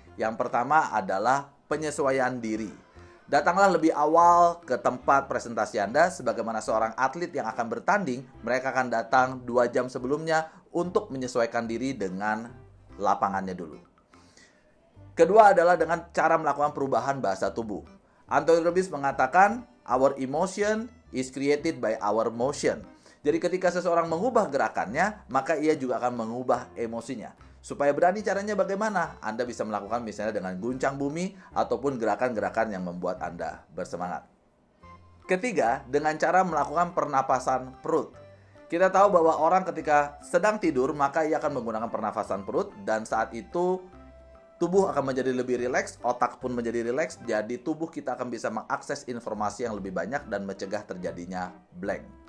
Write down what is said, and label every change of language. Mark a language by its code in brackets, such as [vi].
[id] Yang pertama adalah penyesuaian diri. Datanglah lebih awal ke tempat presentasi Anda. Sebagaimana seorang atlet yang akan bertanding, mereka akan datang 2 jam sebelumnya untuk menyesuaikan diri dengan lapangannya dulu. Kedua adalah dengan cara melakukan perubahan bahasa tubuh. [en] Anthony Robbins [id] mengatakan, [en] our emotion is created by our motion. [id] Jadi ketika seseorang mengubah gerakannya, maka ia juga akan mengubah emosinya. Supaya berani caranya bagaimana? Anda bisa melakukan misalnya dengan guncang bumi ataupun gerakan-gerakan yang membuat Anda bersemangat. Ketiga, dengan cara melakukan pernapasan perut. Kita tahu bahwa orang ketika sedang tidur, maka ia akan menggunakan pernafasan perut dan saat itu tubuh akan menjadi lebih rileks, otak pun menjadi rileks, jadi tubuh kita akan bisa mengakses informasi yang lebih banyak dan mencegah terjadinya blank.